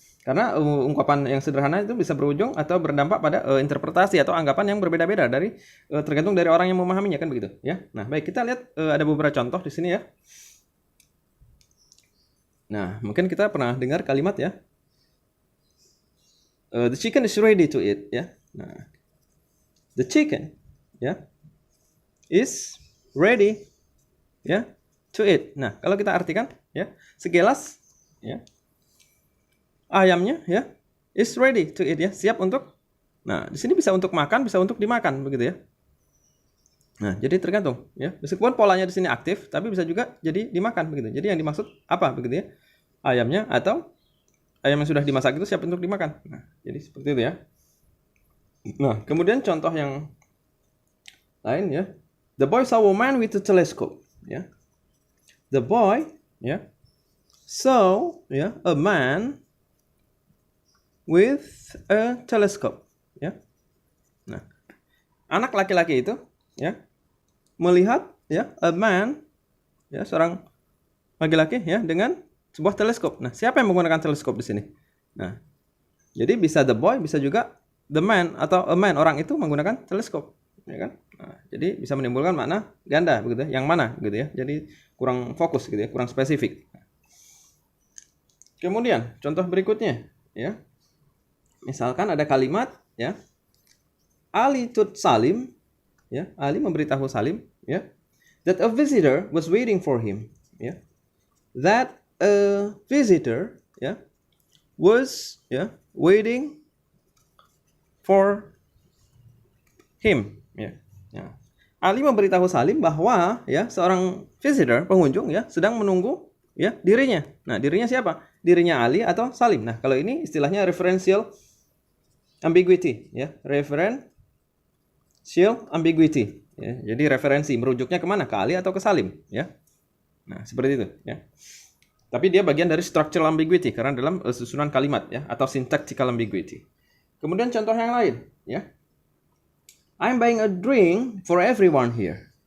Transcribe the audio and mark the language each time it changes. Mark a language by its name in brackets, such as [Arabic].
[Indonesian] Karena ungkapan yang sederhana itu bisa berujung atau berdampak pada interpretasi atau anggapan yang berbeda-beda dari tergantung dari orang yang memahaminya kan begitu ya. Nah, baik, kita lihat ada beberapa contoh di sini ya. Nah, mungkin kita pernah dengar kalimat ya. [English] The chicken is ready to eat ya. Nah, the chicken ya is ready ya to eat. [Indonesian] Nah, kalau kita artikan ya, sekilas ya, ayamnya ya [English] is ready to eat [Indonesian] ya, siap untuk. Nah, di sini bisa untuk makan, bisa untuk dimakan begitu ya. Nah, jadi tergantung ya. Meskipun polanya di sini aktif, tapi bisa juga jadi dimakan begitu. Jadi yang dimaksud apa begitu ya? Ayamnya atau ayam yang sudah dimasak itu siap untuk dimakan. Nah, jadi seperti itu ya. Nah, kemudian contoh yang lain ya. [English] The boy saw a man with a telescope. Yeah. The boy, saw, a man with a telescope. Yeah. [Indonesian] Nah, anak laki-laki itu, melihat, [English] a man, [Indonesian] seorang laki-laki, dengan sebuah teleskop. Nah, siapa yang menggunakan teleskop di sini? Nah, jadi bisa [English] the boy, [Indonesian] bisa juga [English] the man [Indonesian] atau [English] a man, [Indonesian] orang itu menggunakan teleskop. Ya kan? Nah, jadi bisa menimbulkan makna ganda begitu ya. Yang mana gitu ya. Jadi kurang fokus gitu ya, kurang spesifik. Kemudian contoh berikutnya ya. Misalkan ada kalimat ya. [English] Ali told Salim ya, Ali [Indonesian] memberitahu [English] Salim ya, that a visitor was waiting for him ya. That a visitor was waiting for him. [Indonesian] Ya. Ali memberitahu Salim bahwa seorang visitor, pengunjung sedang menunggu dirinya. Nah, dirinya siapa? Dirinya Ali atau Salim. Nah, kalau ini istilahnya referential ambiguity ya, referential ambiguity ya. Jadi referensi merujuknya kemana? Ke Ali atau ke Salim ya. Nah, seperti itu ya. Tapi dia bagian dari structural ambiguity karena dalam susunan kalimat ya, atau syntactical ambiguity. Kemudian contoh yang lain ya. [English] I'm buying a drink for everyone here.